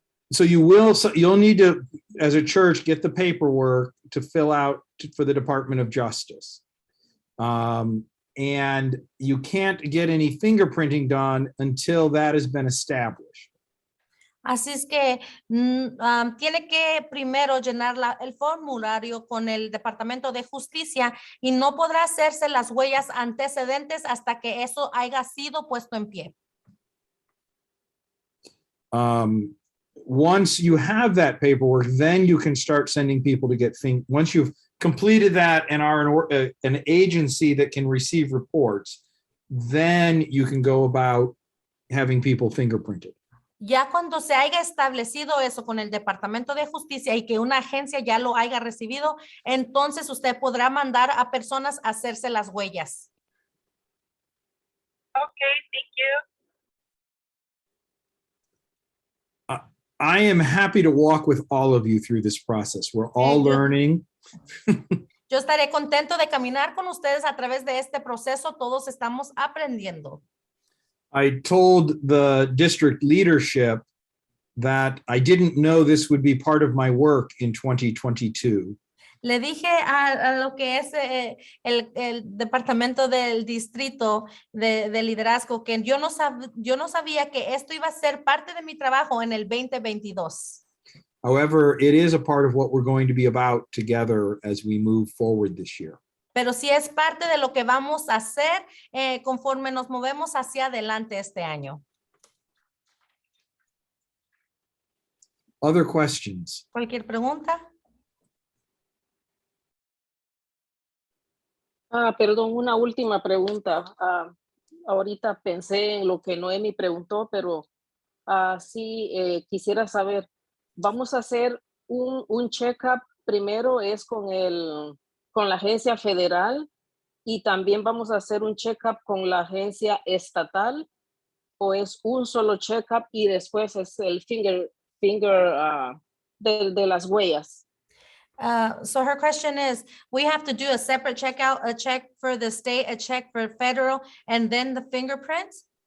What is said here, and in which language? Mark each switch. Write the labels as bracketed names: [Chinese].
[English] So you'll need to, as a church, get the paperwork to fill out for the Department of Justice. And you can't get any fingerprinting done until that has been established. [Spanish] Así es que tiene que primero llenar el formulario con el Departamento de Justicia y no podrá hacerse las huellas antecedentes hasta que eso haya sido puesto en pie. [English] Once you have that paperwork, then you can start sending people to get once you've completed that and are an agency that can receive reports, then you can go about having people fingerprinted. [Spanish] Ya cuando se haya establecido eso con el Departamento de Justicia y que una agencia ya lo haya recibido, entonces usted podrá mandar a personas a hacerse las huellas. [English] Okay, thank you. I am happy to walk with all of you through this process. We're all learning. [Spanish] Yo estaré contento de caminar con ustedes a través de este proceso. Todos estamos aprendiendo. [English] I told the district leadership that I didn't know this would be part of my work in 2022. [Spanish] Le dije a lo que es el departamento del distrito de liderazgo que yo no sabía que esto iba a ser parte de mi trabajo en el 2022. [English] However, it is a part of what we're going to be about together as we move forward this year. [Spanish] pero sí es parte de lo que vamos a hacer conforme nos movemos hacia adelante este año. [English] Other questions? [Spanish] ¿Cualquier pregunta? Perdón, una última pregunta. Ahorita pensé en lo que Noemi preguntó, pero sí quisiera saber, vamos a hacer un check-up primero es con la agencia federal y también vamos a hacer un check-up con la agencia estatal, o es un solo check-up y después es el finger de las huellas. [English] So her question is, we have to do a separate checkout, a check for the state, a check for federal, and then the fingerprints?